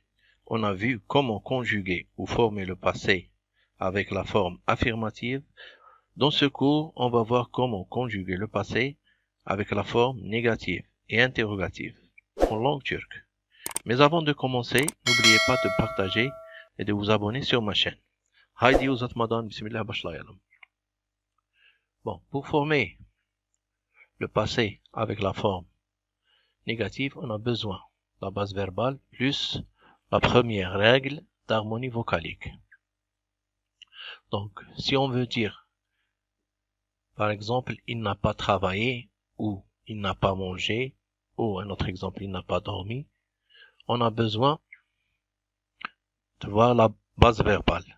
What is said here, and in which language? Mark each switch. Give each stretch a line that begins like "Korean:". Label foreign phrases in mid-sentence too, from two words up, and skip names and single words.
French: On a vu comment conjuguer ou former le passé avec la forme affirmative. Dans ce cours, on va voir comment conjuguer le passé avec la forme négative et interrogative en langue turque. Mais avant de commencer, n'oubliez pas de partager et de vous abonner sur ma chaîne.
Turkish: Haydi uzatmadan bismillah başlayalım.
French: Bon, pour former le passé avec la forme négative, on a besoin de la base verbale plus la première règle d'harmonie vocalique. Donc, si on veut dire, par exemple, il n'a pas travaillé ou il n'a pas mangé ou un autre exemple, il n'a pas dormi, on a besoin de voir la base verbale.